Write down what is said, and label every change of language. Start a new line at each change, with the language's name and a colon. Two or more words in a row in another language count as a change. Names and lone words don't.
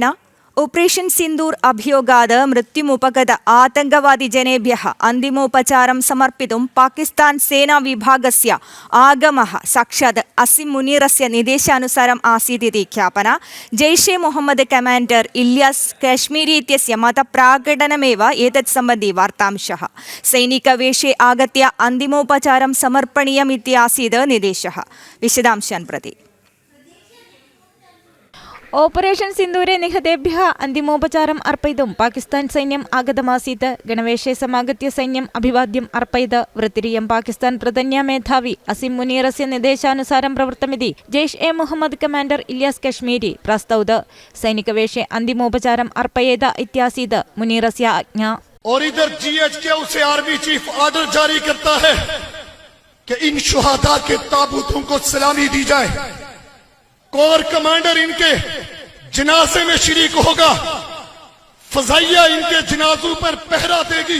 Sanskrit: ऑपरेशन सिन्दूर अभियोगात् मृत्युमुपगत आतङ्कवादिजनेभ्यः अन्तिमोपचारं समर्पितुं पाकिस्तान सेना विभागस्य आगमः साक्षात् असीम मुनीरस्य निर्देशानुसारम् आसीत् इति ख्यापना। जैशे मोहम्मद कमाण्डर इलियास कश्मीरी इत्यस्य मतप्राकटनमेव एतत् सम्बन्धी वार्तांशः। सैनिकवेषे आगत्य अन्तिमोपचारं समर्पणीयम् इति आसीत् निर्देशः। विशदांशान् प्रति। ऑपरेशन सिन्दूरे निहतेभ्यः अन्तिमोपचारम् अर्पयितुं पाकिस्तान सैन्यम् आगतमासीत्। गणवेशे समागत्य सैन्यम् अभिवाद्यम् अर्पयत्। वृत्तिरियं पाकिस्तान प्रधान्य मेधावी असीम मुनीरस्य निर्देशानुसारं प्रवृत्तमिति जैश ए मोहम्मद कमाण्डर इलियास कश्मीरी प्रस्तौत। सैनिकवेशे अन्तिमोपचारम् अर्पयेत इत्यासीत् मुनीरस्य आज्ञा।
Urdu: اور ادھر جی ایچ کیو سے
English: army chief order
Urdu: جاری کرتا ہے کہ ان شہدا کے تابوتوں کو سلامی دی جائے.
English: corps commander
Urdu: ان کے جنازے میں شریک ہوگا. فضائیہ ان کے جنازوں پر پہرا دے گی.